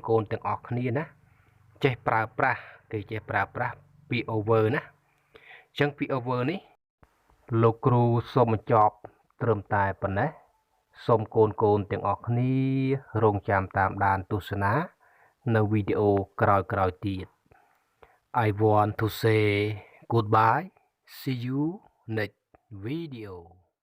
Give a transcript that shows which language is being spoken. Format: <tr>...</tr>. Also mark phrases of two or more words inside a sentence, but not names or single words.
<km>ទាំងអស់គ្នាណាចេះប្រើប្រាស់គេចេះប្រើប្រាស់ពី over ណាអញ្ចឹងពី over នេះលោកគ្រូសូមបញ្ចប់ត្រឹមតែប៉ុណ្ណេះសូមកូនទាំងអស់គ្នារងចាំតាមដានទស្សនានៅវីដេអូក្រោយៗទៀត</km> <en>I want to say goodbye see you next video</en>